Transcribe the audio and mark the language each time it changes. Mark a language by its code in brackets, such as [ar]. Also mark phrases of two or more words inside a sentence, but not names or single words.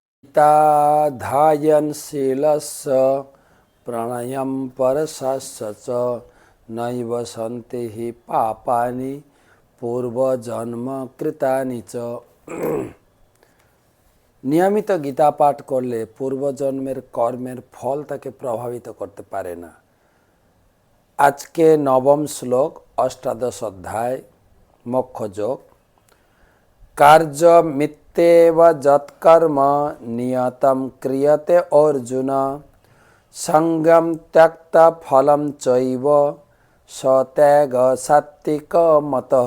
[sa] गीता ध्यानशीलस्य प्रणयं परशस्य च नैव सन्ति हि पापानि पूर्वजन्म कृतानि च। [bn] নিয়মিত গীতা পাঠ করলে পূর্বজন্মের কর্মের ফল তাকে প্রভাবিত করতে পারে না। আজকে নবম শ্লোক, অষ্টাদশ অধ্যায়, মোক্ষযোগ। [sa] কার্য মিথ্যেব যৎকর্ম নিয়তম ক্রিয়তে অর্জুন সঙ্গম ত্যক্তা ফলম চৈব সত্যাগ সাত্বিক মতঃ।